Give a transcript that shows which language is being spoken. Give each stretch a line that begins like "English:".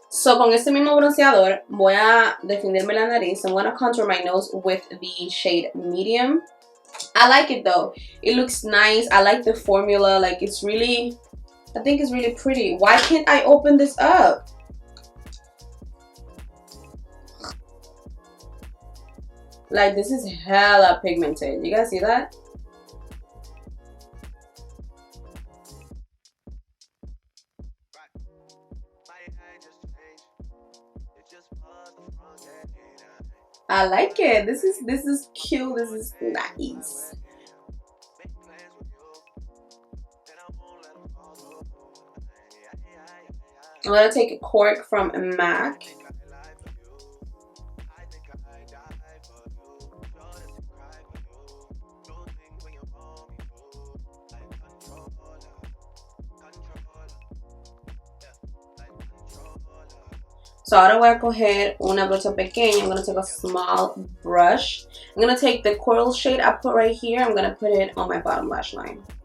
Spanish: So con este mismo bronceador voy a definirme la nariz.
English: I'm gonna contour my nose with the shade medium. I like it though. It looks nice. I like the formula. Like, it's really, I think it's really pretty. Why can't I open this up? Like, this is hella pigmented. You guys see that? I like it. This is cute. This is nice. I'm gonna take a cork from MAC.
Spanish: So ahora voy a coger una brocha pequeña.
English: I'm going to take a small brush. I'm going to take the coral shade I put right here. I'm going to put it on my bottom lash line.